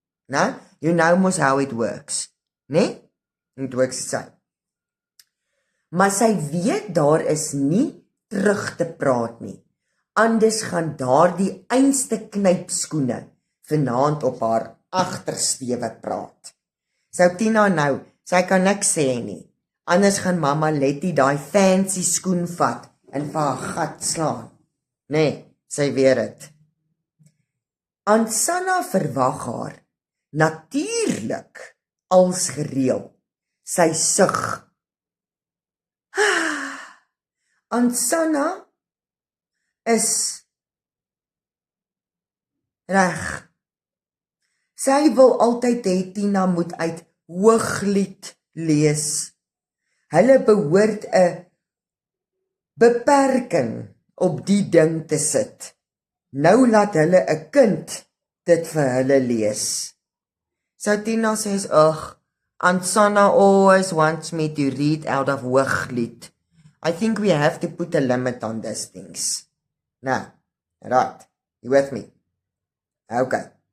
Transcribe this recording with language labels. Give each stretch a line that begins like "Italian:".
English: Nou, you know mos how it works, nee? It works so.
Afrikaans: Maar sy weet daar is nie terug te praat nie. anders gaan daardie einste knypskoene vanaand op haar agtersteewe praat. Sou Tina nou, sy kan niks sê nie. Anders gaan mamma Letty daai fancy skoen vat en vir haar gat slaan. Nee, sy weet dit. Aunt Sanna verwag haar natuurlik als gereël. Sy sug. Aunt Sanna is reg. Sy wil altyd hê Tina moet uit Hooglied lees. Hulle behoort 'n beperking op die ding te sit. Nou laat hulle 'n kind dit vir hulle lees.
English: So Tina says, ugh, Aunt Sanna always wants me to read out of Hooglied. I think we have to put a limit on these things. Now, right, you with me? Okay.